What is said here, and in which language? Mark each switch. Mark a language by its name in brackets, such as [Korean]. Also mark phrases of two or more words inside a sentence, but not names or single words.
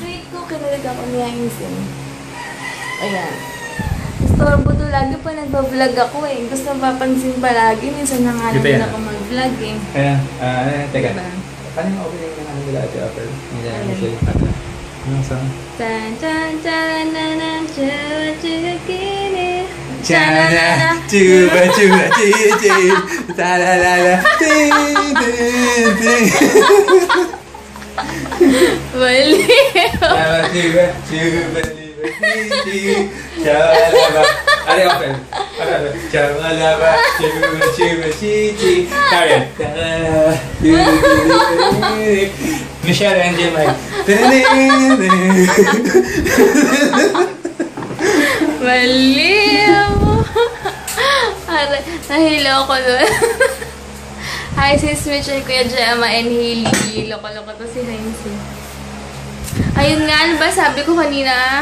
[Filipino] Wait ko, kinalag ako niya yung ayan. Storbo to, lagi pa nagbablog ako eh. Gusto mapapansin palagi, minsan na nga naman ako mag-vlog eh. Kaya, teka. Diba? Paano yung opening na namin nila ate Apple? Hindi na Michelle Pata. Anong song? Tan tan tan nan nan chuba chuba kini. Chana, chuba chuba chichi, talalala, ting ting ting. Baliw! Chana, chuba chuba chichi, chalaba. Ano yung open? Chalaba, chuba chuba chichi. Karen. [English] Michelle and Jim like. [Filipino] Baliw! Nahilo ko doon. [English] Hi, sis Mitch and Kuya Gemma and Hailey. [Filipino] Loko-loko to si Heinz. Ayun nga, ano ba sabi ko kanina?